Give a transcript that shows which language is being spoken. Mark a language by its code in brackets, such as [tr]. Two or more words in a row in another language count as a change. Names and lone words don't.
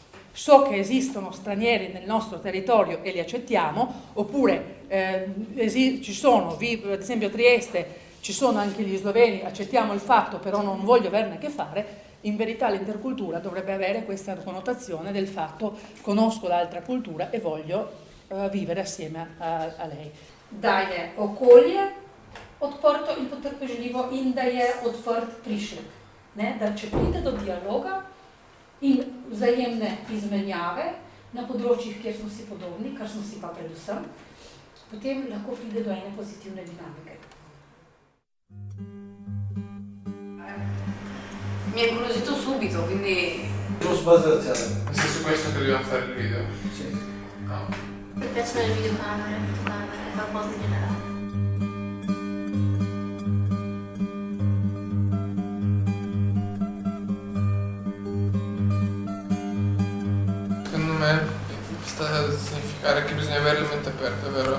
[it] So che esistono stranieri nel nostro territorio e li accettiamo, oppure ci sono, ad esempio a Trieste ci sono anche gli sloveni, accettiamo il fatto, però non voglio averne a che fare. In verità l'intercultura dovrebbe avere questa connotazione del fatto conosco l'altra cultura e voglio vivere assieme a lei. [sl] Da je okolje odprto in potrpežljivo in da je odprt prišlek. Da če pride do dialoga in vzajemne izmenjave na področjih, kjer smo si podobni, kar smo si pa predvsem, potem lahko pride do ene pozitivne dinamike. [it] Mi è incuriosito subito, quindi... È su questo che dobbiamo fare il video? Sì. No. Mi piacciono le videocamere, qualcosa in generale. Secondo me sta a significare che bisogna avere le mente aperte, vero?